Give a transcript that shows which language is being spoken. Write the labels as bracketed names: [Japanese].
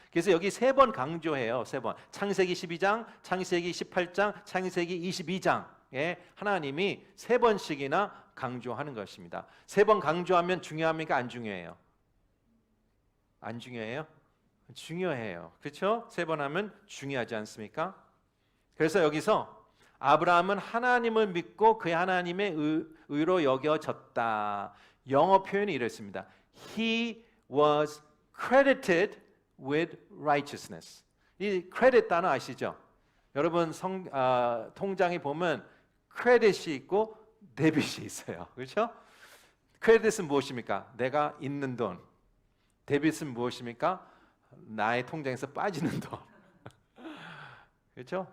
[Korean] 그래서 여기 세 번 강조해요. 세 번. 창세기 12장, 창세기 18장, 창세기 22장에 하나님이 세 번씩이나 강조하는 것입니다. 세 번 강조하면 중요합니까? 안 중요해요? 안 중요해요? 중요해요. 그렇죠? 3번 하면 중요하지 않습니까? 그래서 여기서 아브라함은 하나님을 믿고 그 하나님의 의로 여겨졌다. 영어 표현이 이렇습니다. [English] He was credited with righteousness. [Korean] 이 credit 단어 아시죠? 여러분 통장에 보면 크레딧이 있고 데빗이 있어요. 그렇죠? 크레딧은 무엇입니까? 내가 있는 돈. 데빗은 무엇입니까? 나의 통장에서 빠지는 돈. 그렇죠?